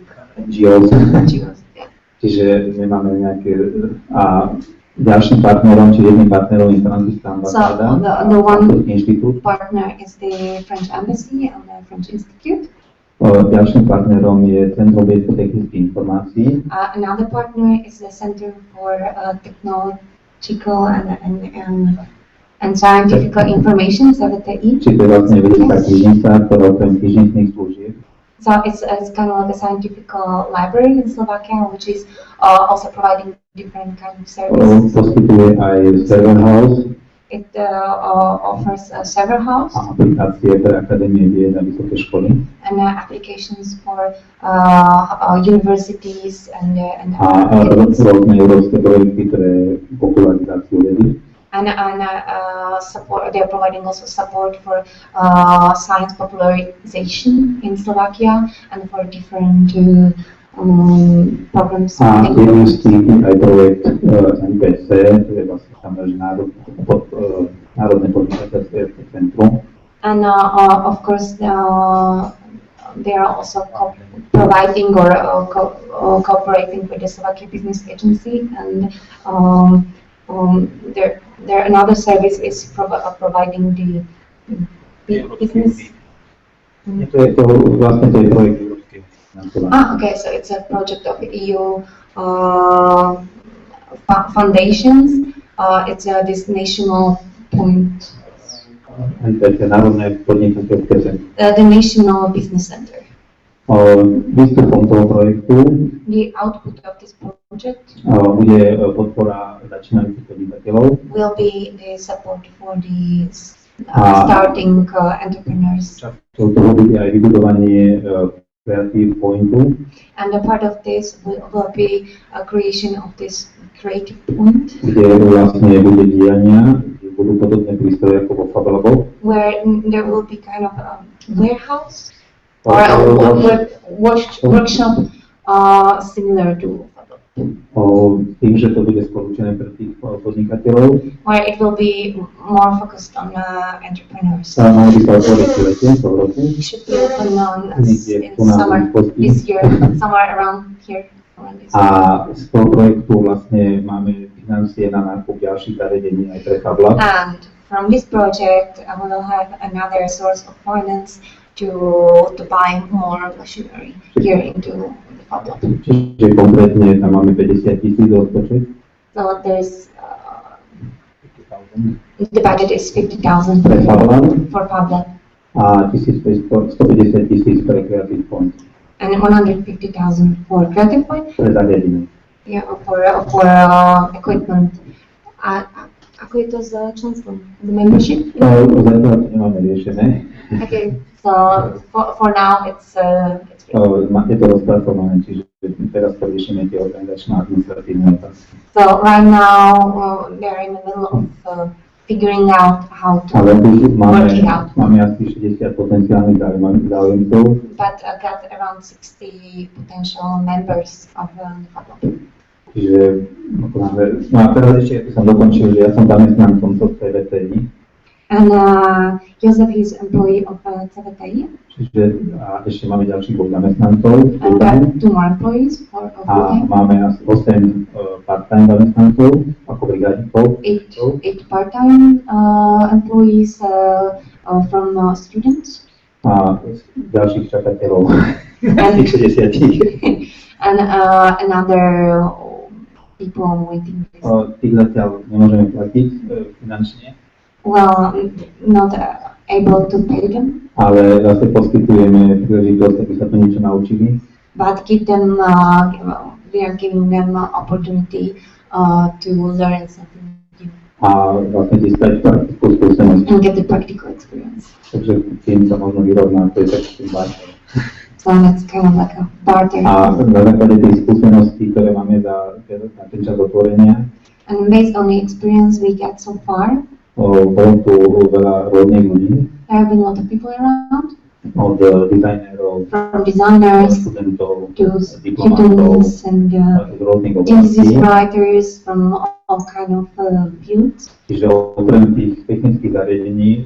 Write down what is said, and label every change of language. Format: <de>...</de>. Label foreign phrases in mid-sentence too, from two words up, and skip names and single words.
<en>NGOs. NGOs. Yeah.</en> <sk>Čiže my máme nejaké a ďalším partnerom, či jedným partnerom je francúzska ambasáda,</sk> <en>the one</en> <sk>inštitút.</sk> <en>partner is the French Embassy and the French Institute.</en> <sk>Ďalším partnerom je Centrum vedecko-technických informácií.</sk> <en>Another partner is the Center for Technological and Scientific Information, CVTI.</en> <sk>Čiže to je vlastne vedecká knižnica, ktorá okrem knižničných služieb</sk> <en>So it's kind of like a scientific library in Slovakia, which is also providing different kind of services.</en> <sk>poskytuje aj</sk> <en>server house It offers a server house</en> <sk>a aplikácie pre akadémie vied a vysoké školy.</sk> <en>and applications for universities and A rôzne európske projekty pre popularizáciu vedy. and support. They are providing also support for science popularization in Slovakia and for different programs.</en> <sk>A jedným z tých je aj projekt NPC, to je vlastne samozrejme Národné podnikateľské centrum.</sk> <en>And of course, they are also providing or cooperating with the Slovakia Business Agency, and their another service is providing the business.</en> <sk>To vlastne to je projekt európskeho financovania.</sk> <en>Okay, so it's a project of EU foundations. It's this national point. NPC,</en> <sk>Národné podnikateľské centrum.</sk> <en>The National Business Center.</en> <sk>Výstupom toho projektu</sk> <en>The output of this project</en> <sk>bude podpora začínajúcich podnikateľov</sk> <en>will be the support for the starting entrepreneurs.</en> <sk>Časťou toho bude aj vybudovanie Creative Pointu,</sk> <en>And a part of this will be a creation of this creative point,</en> <sk>kde vlastne bude diania, kde budú podobné prístroje ako vo Fab Laboch.</sk> <en>where there will be kind of a warehouse or a workshop similar to</en> <sk>Tým, že to bude skôr určené pre tých podnikateľov,</sk> <en>where it will be more focused on entrepreneurs.</en> <sk>sa malo by sa otvoriť v lete, v roku.</sk> <en>It should be open on</en> <sk>Niekde</sk> <en>in</en> <sk>tu na</sk> <en>summer</en> <sk>Východí.</sk> <en>this year, somewhere around here. Around this</en> <sk>A z toho projektu vlastne máme financie na nákup ďalších zariadení aj pre Fab Lab.</sk> <en>And from this project, I will have another source of finance to buy more machinery here into the Fab Lab.</en> <sk>Čiže konkrétne tam máme 50 000 rozpočet.</sk> <en>So there's the budget is 50,000</en> <sk>pre Fab Lab</sk> <en>for Fab Lab</en> <sk>a 150 000 pre Creative Point,</sk> <en>and 150,000 for Creative Point.</en> <sk>pre zariadenie.</sk> <en>Yeah, for equipment.</en> <sk>Ako je to s členstvom?</sk> <en>The membership?</en> <sk>Zatiaľ to nemáme riešené.</sk> <en>Okay, so for now it's</en> <sk>Je to rozpracované, čiže teraz to riešime tie organizačné a administratívne otázky.</sk> <en>so right now they're in the middle of figuring out how to</en> <sk>Ale tu</sk> <en>work it out.</en> <sk>máme asi 60 potenciálnych záujemcov.</sk> <en>But I got around 60 potential members of the Fab Lab.</en> <sk>Čiže, no a teraz ešte som dokončil, že ja som zamestnancom CVTI,</sk> <en>And Joseph is employee of CVTI.</en> <sk>čiže a ešte máme ďalších 2 zamestnancov</sk> <en>And got 2 more employees for a full-time.</en> <sk>máme asi 8 part-time zamestnancov ako brigádnikov.</sk> <en>8 part-time employees from students.</en> <sk>A ďalších čakateľov,</sk> <en>And,</en> <sk>tých 60.</sk> <en>and another people on waiting list.</en> <sk>Tých zatiaľ nemôžeme platiť finančne.</sk> <en>well, not able to pay them,</en> <sk>ale zase poskytujeme príležitosť, aby sa to niečo naučili.</sk> <en>but give them, we are giving them opportunity to learn something new</en> <sk>A vlastne získať praktickú skúsenosť.</sk> <en>and get the practical experience.</en> <sk>Takže tým sa možno vyrovná, to je taký barter.</sk> <en>So that's kind of like a barter.</en> <sk>A na základe tej skúsenosti, ktoré máme za ten čas otvorenia,</sk> <en>And based on the experience we get so far,</en> <sk>bolo tu veľa rôznych ľudí,</sk> <en>there have been a lot of people around,</en> <sk>od dizajnerov,</sk> <en>from designers</en> <sk>študentov,</sk> <en>to</en> <sk>diplomatov,</sk> <en>students and</en> <sk>z rôznych</sk> <en>thesis</en> <sk>oblastí.</sk> <en>writers from all kind of fields.</en> <sk>Čiže okrem tých technických zariadení,</sk>